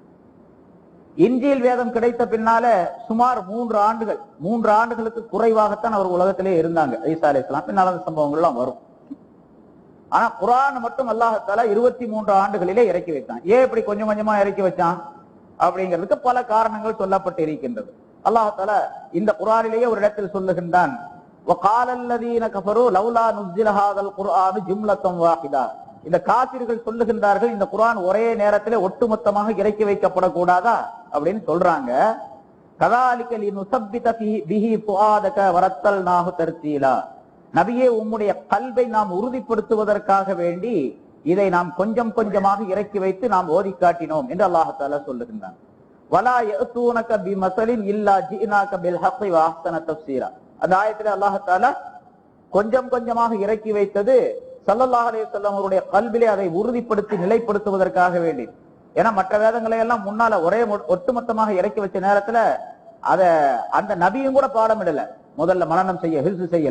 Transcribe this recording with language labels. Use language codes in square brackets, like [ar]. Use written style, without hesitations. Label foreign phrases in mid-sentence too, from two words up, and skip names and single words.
[ta] இன்ஜீல் வேதம் கிடைத்த பின்னால சுமார் 3 ஆண்டுகளுக்கு குறைவாகத்தான் அவர் உலகத்திலே இருந்தாங்க ஈசா அலைஹிஸ்ஸலாம். பின்னால அந்த சம்பவங்கள் எல்லாம் வரும். ஆனா குர்ஆன் மட்டும் அல்லாஹ் தஆலா 23 ஆண்டுகளிலே இறக்கி வைத்தான். ஏன் இப்படி கொஞ்சம் கொஞ்சமா இறக்கி வச்சான் அப்படிங்கிறதுக்கு பல காரணங்கள் சொல்லப்பட்டு இருக்கின்றது. அல்லாஹ் தஆலா இந்த குர்ஆனிலேயே ஒரு இடத்தில் சொல்லுகின்றான், [ar] وَقَالَ الَّذِينَ كَفَرُوا لَوْلَا نُزِّلَ هَذَا الْقُرْآنُ جُمْلَةً وَاحِدَةً. [ta] இந்த காபிர்கள் சொல்லுகின்றார்கள், இந்த குர்ஆன் ஒரே நேரத்திலே ஒட்டுமொத்தமாக இறக்கி வைக்கப்படக்கூடாதா அப்படின்னு சொல்றாங்க. [ar] كَذَلِكَ لِنُثَبِّتَ بِهِ فُؤَادَكَ وَرَتَّلْنَاهُ تَرْتِيلًا. [ta] நபியே, உம்முடைய கல்வை நாம் உறுதிப்படுத்துவதற்காக வேண்டி இதை நாம் கொஞ்சம் கொஞ்சமாக இறக்கி வைத்து நாம் ஓதி காட்டினோம் என்று அல்லாஹ் தஆலா சொல்லுகின்றான். [ar] وَلَا يَأْتُونَكَ بِمَثَلٍ إِلَّا جِئْنَاكَ بِالْحَقِّ وَأَحْسَنَ تَفْسِيرًا. [ta] அந்த ஆயத்திலே அல்லாஹ் தஆலா கொஞ்சம் கொஞ்சமாக இறக்கி வைத்தது [ar] صلى الله عليه وسلم [ta] அவருடைய கல்விலே அதை உறுதிப்படுத்தி நிலைப்படுத்துவதற்காக வேண்டி. ஏன்னா மற்ற வேதங்களை எல்லாம் முன்னால ஒரே ஒட்டுமொத்தமாக இறக்கி வச்ச நேரத்துல அந்த நபியும் கூட பாடமிடல, முதல்ல மனனம் செய்ய ஹிஃப்ஸ் செய்யல.